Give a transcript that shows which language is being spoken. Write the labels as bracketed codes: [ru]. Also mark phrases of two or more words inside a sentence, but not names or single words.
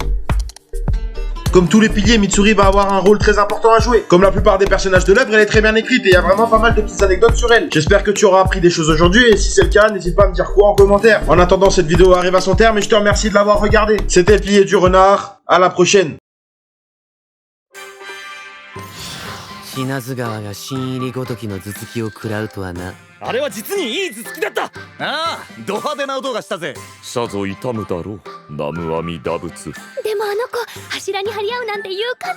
[fr] Comme tous les piliers, Mitsuri va avoir un rôle très important à jouer. Comme la plupart des personnages de l'œuvre, elle est très bien écrite et il y a vraiment pas mal de petites anecdotes sur elle. J'espère que tu auras appris des choses aujourd'hui et si c'est le cas, n'hésite pas à me dire quoi en commentaire. En attendant, cette vidéo arrive à son terme et je te remercie de l'avoir regardée. C'était le pilier du renard. À la prochaine. [ja] 品津川が新入りごときの頭突きを食らうとはな。あれは実にいい頭突きだった。ああ、ド派手な音がしたぜ。さぞ痛むだろう、南無阿弥陀仏。でもあの子、柱に張り合うなんて勇敢なのね。